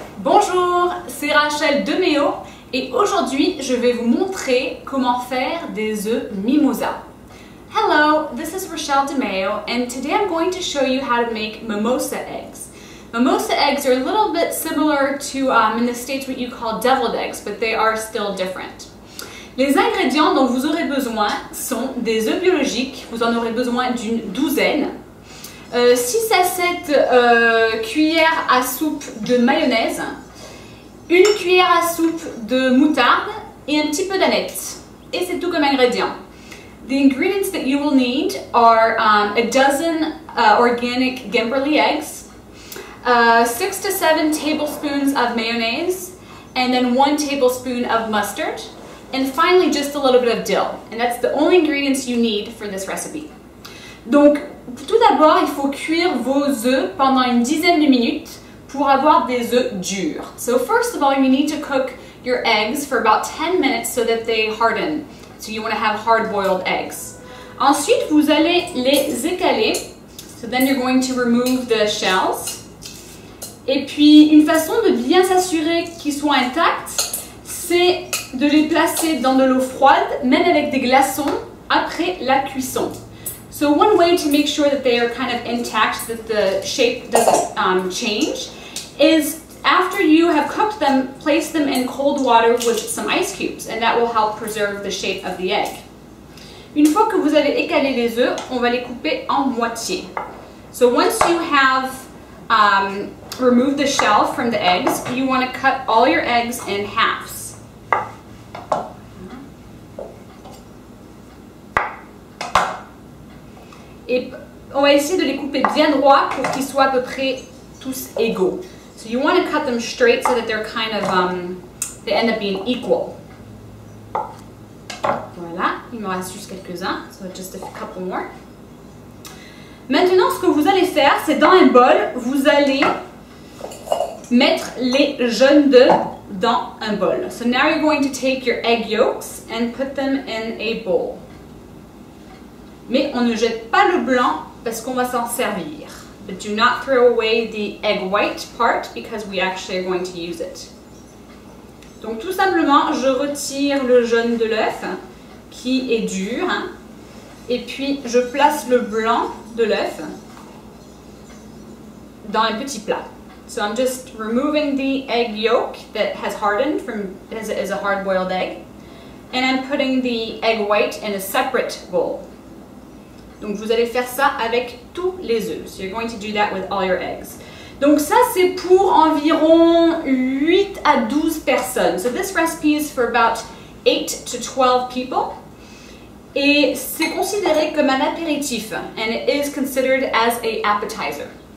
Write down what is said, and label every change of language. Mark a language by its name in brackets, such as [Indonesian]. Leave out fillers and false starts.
[French] Bonjour, c'est Rachel de Méo et aujourd'hui je vais vous montrer comment faire des œufs mimosa. [English] Hello, this is Rachel de Méo and today I'm going to show you how to make mimosa eggs. Mimosa eggs are a little bit similar to in the States what you call deviled eggs, but they are still different. [French] Les ingrédients dont vous aurez besoin sont des œufs biologiques, vous en aurez besoin d'une douzaine. 6 à 7 cuillères à soupe de mayonnaise, une cuillère à soupe de moutarde et un petit peu d'aneth. Et c'est tout comme ingrédient. [English] The ingredients that you will need are a dozen organic Gemberli eggs, 6 to 7 tablespoons of mayonnaise, and then 1 tablespoon of mustard, and finally just a little bit of dill. And that's the only ingredients you need for this recipe. [French] Donc, tout d'abord, il faut cuire vos œufs pendant une dizaine de minutes pour avoir des œufs durs. [English] So first of all, you need to cook your eggs for about 10 minutes so that they harden. So you want to have hard-boiled eggs. [French] Ensuite, vous allez les écaler. [English] So then you're going to remove the shells. [French] Et puis, une façon de bien s'assurer qu'ils soient intacts, c'est de les placer dans de l'eau froide, même avec des glaçons, après la cuisson. [English] So one way to make sure that they are kind of intact, that the shape doesn't change, is after you have cooked them, place them in cold water with some ice cubes, and that will help preserve the shape of the egg. [French] Une fois que vous avez écalé les œufs, on va les couper en moitié. [English] So once you have removed the shell from the eggs, you want to cut all your eggs in halves. [French] Et on va essayer de les couper bien droits pour qu'ils soient à peu près tous égaux. [English] So you want to cut them straight so that they're kind of, they end up being equal. [French] Voilà, il me reste juste quelques-uns, [English] so just a couple more. [French] Maintenant, ce que vous allez faire, c'est dans un bol, vous allez mettre les jaunes d'œufs dans un bol. [English] So now you're going to take your egg yolks and put them in a bowl. [French] Mais on ne jette pas le blanc parce qu'on va s'en servir. [English] But do not throw away the egg white part because we actually are going to use it. [French] Donc tout simplement, je retire le jaune de l'œuf qui est dur et puis je place le blanc de l'œuf dans un petit plat. [English] So I'm just removing the egg yolk that has hardened from as a hard-boiled egg, and I'm putting the egg white in a separate bowl. [French] Donc vous allez faire ça avec tous les œufs. [English] So you're going to do that with all your eggs. [French] Donc ça c'est pour environ 8 à 12 personnes. [English] So this recipe is for about 8 to 12 people. [French] Et c'est considéré comme un apéritif. [English] And it is considered as an appetizer.